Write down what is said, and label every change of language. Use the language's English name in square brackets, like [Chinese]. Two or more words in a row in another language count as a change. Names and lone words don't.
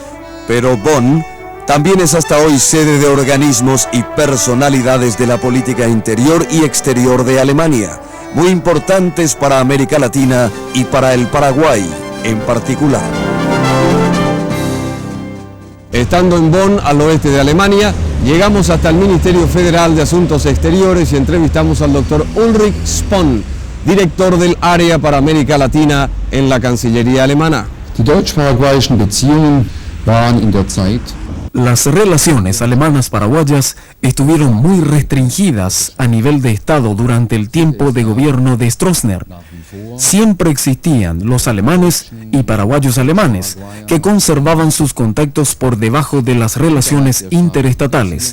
[Spanish] Pero Bonn también es hasta hoy sede de organismos y personalidades de la política interior y exterior de Alemania, muy importantes para América Latina y para el Paraguay en particular. Estando en Bonn, al oeste de Alemania, llegamos hasta el Ministerio Federal de Asuntos Exteriores y entrevistamos al doctor Ulrich Spohn, director del área para América Latina en la Cancillería alemana. [German] Die deutsch-paraguayischen Beziehungen waren in der Zeit. [Spanish] Las relaciones alemanas-paraguayas estuvieron muy restringidas a nivel de Estado durante el tiempo de gobierno de Stroessner. Siempre existían los alemanes y paraguayos alemanes que conservaban sus contactos por debajo de las relaciones interestatales.